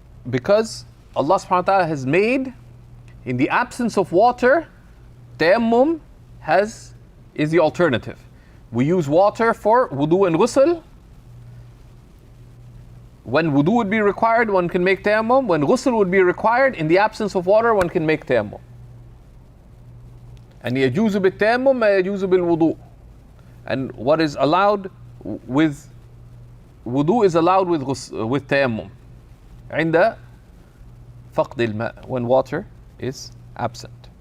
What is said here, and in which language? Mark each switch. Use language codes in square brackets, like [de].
[en] Because Allah subhanahu wa ta'ala has made, in the absence of water, tayammum is the alternative. We use water for wudu and ghusl. When wudu would be required, one can make tayammum. When ghusl would be required, in the absence of water, one can make tayammum. [ar] And يجوز بالتيمم ما يجوز بالوضوء. [en] And what is allowed with wudu is allowed with tayammum. عند فقد الماء, when water is absent.